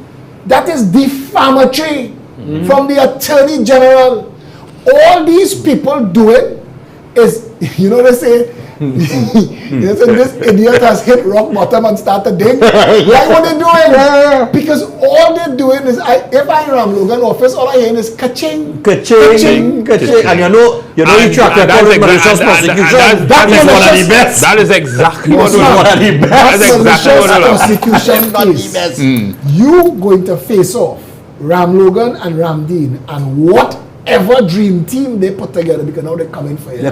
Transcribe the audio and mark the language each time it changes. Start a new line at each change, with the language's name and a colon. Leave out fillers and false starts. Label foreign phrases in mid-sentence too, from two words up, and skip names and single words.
English: That is defamatory from the Attorney General. All these people do it is, you know, they say, they say this idiot has hit rock bottom and started dig. Like what they doing? Because all they're doing is, if I'm Ramlogan office, all I hear is ka-ching, Ka-ching, ka-ching. And you know you track record with malicious prosecution. That is one of the best. That is exactly what One of the best. That's exactly what prosecution case. You going to face off Ramlogan and Ramdeen and whatever dream team they put together, because now they're coming for you.